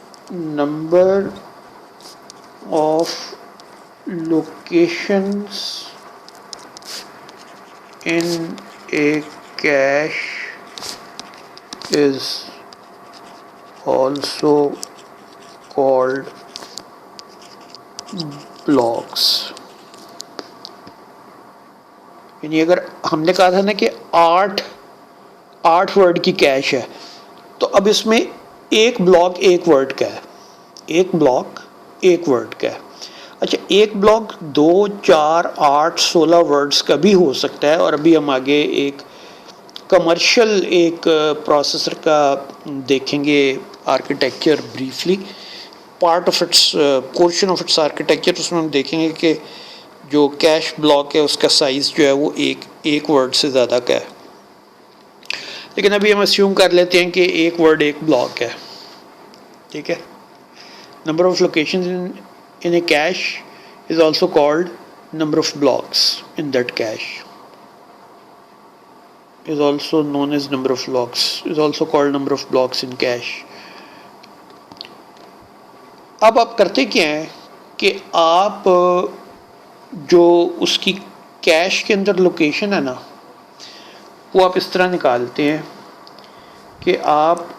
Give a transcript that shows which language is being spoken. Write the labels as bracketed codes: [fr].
[en] Number of locations in a cache is also called blocks. [ur] یعنی اگر ہم نے کہا تھا نا کہ آٹھ ورڈ کی کیش ہے، تو اب اس میں ایک بلاک ایک ورڈ کا ہے، ایک بلاک ایک ورڈ کا ہے. اچھا، ایک بلاک 2 4 8 16 ورڈز کا بھی ہو سکتا ہے. اور ابھی ہم آگے ایک کمرشل ایک پروسیسر کا دیکھیں گے architecture briefly, [en] Part of its portion of its architecture. [ur] اس میں ہم دیکھیں گے کہ جو کیش بلاک ہے اس کا سائز جو ہے وہ ایک ورڈ سے زیادہ کا ہے. لیکن ابھی ہم اسیوم کر لیتے ہیں کہ ایک ورڈ ایک بلاک ہے. ٹھیک ہے. [en] Number of locations in a cache is also called number of blocks in that cache, is also known as number of blocks, is also called number of blocks in cache. [ur] اب آپ کرتے کیا ہیں کہ آپ جو اس کی کیش کے اندر لوکیشن ہے نا، وہ آپ اس طرح نکالتے ہیں کہ آپ